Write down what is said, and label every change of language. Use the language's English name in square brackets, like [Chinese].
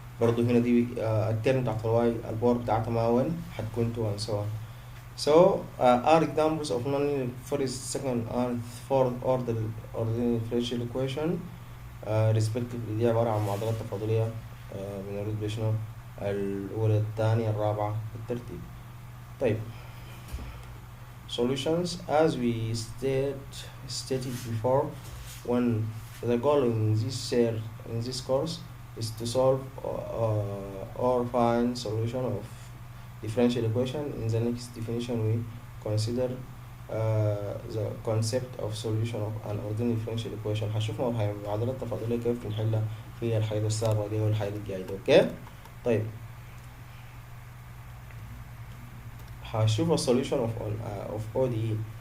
[Arabic] برضو هنا دي الترم بتاعت الواي الباور بتاعتها ما 1 هتكون 2 and so on. [English] So are examples of non-linear first, second and fourth order ordinary differential equation respectively. [Arabic] دي عبارة عن معادلات تفاضلية من الرتبة شنو الأولى الثانية الرابعة بالترتيب. [English] طيب solutions as we stated before, when the goal in this course is to solve or find solution of differential equation. In the next definition we consider the concept of solution of an ordinary differential equation. [Arabic] هنشوف معادلات تفاضلية كيف نحلها في الحلقة السابقة دي والحلقة الجاية. اوكي طيب هنشوف ال solution of ODE.